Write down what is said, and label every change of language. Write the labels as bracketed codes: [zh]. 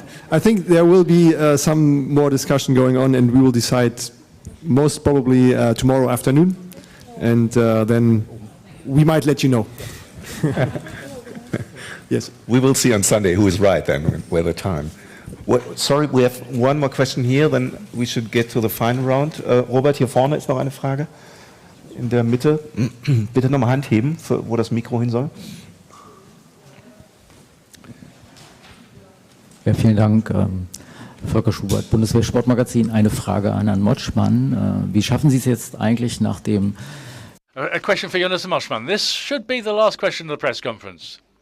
[en] I think there will be some more discussion going on, and we will decide most probably tomorrow afternoon, and then we might let you know. Yes. We will see on Sunday who is right then, where the time. Sorry, we have one more question here, then we should get to the final round. [de] Robert, hier vorne ist noch eine Frage. In der Mitte. Bitte nochmal Hand heben, wo das Mikro hin soll. Ja, vielen Dank. Volker Schubert, Bundeswehr-Sportmagazin. Eine Frage an Herrn Motschmann. Wie schaffen Sie es jetzt eigentlich nach dem... [en] A question for Johannes Motschmann. This should be the last question of the press conference.